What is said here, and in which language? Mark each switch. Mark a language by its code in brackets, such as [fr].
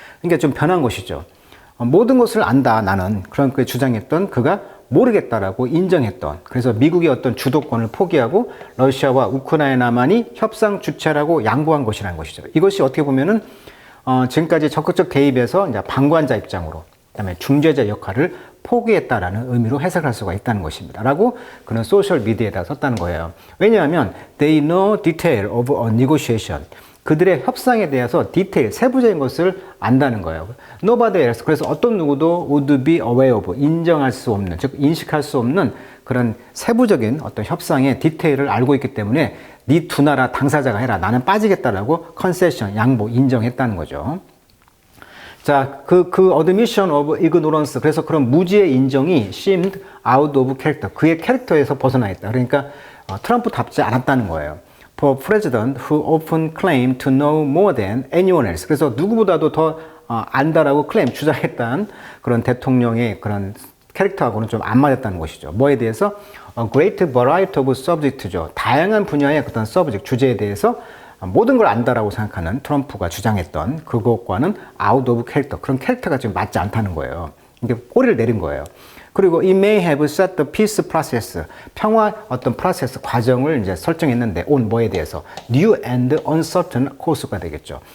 [ko] 그러니까 좀 변한 것이죠. 모든 것을 안다 나는 그렇게 주장했던 그가 모르겠다라고 인정했던 그래서 미국의 어떤 주도권을 포기하고 러시아와 우크라이나만이 협상 주체라고 양보한 것이라는 것이죠. 이것이 어떻게 보면은 지금까지 적극적 개입해서 이제 방관자 입장으로 그다음에 중재자 역할을 포기했다라는 의미로 해석할 수가 있다는 것입니다. 라고 그런 소셜 미디어에다 썼다는 거예요. 왜냐하면 [en] they know detail of a negotiation. [ko] 그들의 협상에 대해서 디테일, 세부적인 것을 안다는 거예요. [en] Nobody else. [ko] 그래서 어떤 누구도 [en] would be aware of. [ko] 인정할 수 없는, 즉 인식할 수 없는 그런 세부적인 어떤 협상의 디테일을 알고 있기 때문에 네 두 나라 당사자가 해라. 나는 빠지겠다라고 컨세션, 양보, 인정했다는 거죠. 자, 그 [en] admission of ignorance. [ko] 그래서 그런 무지의 인정이 [en] seemed out of character. [ko] 그의 캐릭터에서 벗어나 있다. 그러니까 트럼프답지 않았다는 거예요. [en] For president who often claimed to know more than anyone else. [ko] 그래서 누구보다도 더 안다라고 주장했던 그런 대통령의 그런 캐릭터하고는 좀 안 맞았다는 것이죠. 뭐에 대해서? [en] A great variety of subject죠. [ko] 다양한 분야의 어떤 subject, 주제에 대해서 모든 걸 안다라고 생각하는 트럼프가 주장했던 그것과는 [en] out of character. [ko] 그런 캐릭터가 지금 맞지 않다는 거예요. 이게 꼬리를 내린 거예요. 그리고 [en] it may have set the peace process. [ko] 평화 어떤 프로세스 과정을 이제 설정했는데 on 뭐에 대해서 [en] new and uncertain course [ko] 가 되겠죠.